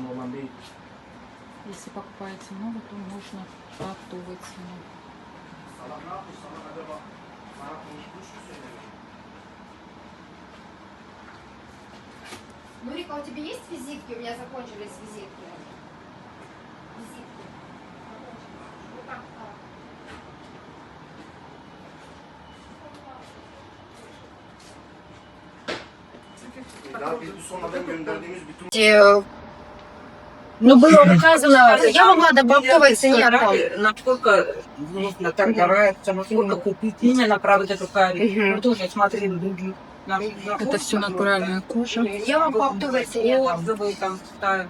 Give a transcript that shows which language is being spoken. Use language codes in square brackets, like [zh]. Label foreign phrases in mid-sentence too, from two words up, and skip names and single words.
[ru] Если покупаете много, то можно по оптовой цене. Нурика, у тебя есть визитки? У меня закончились визитки. Визитки. [tr] Daha biz bu sonradan gönderdiğimiz bütün [ru] Ну, было указано, я могла по оптовой цене. Насколько нужно торговаться, насколько купить именно, правда, эту карию. Мы тоже смотрели других. Это все натуральная кожа. Я вам по оптовой цене. Отзывы там ставят.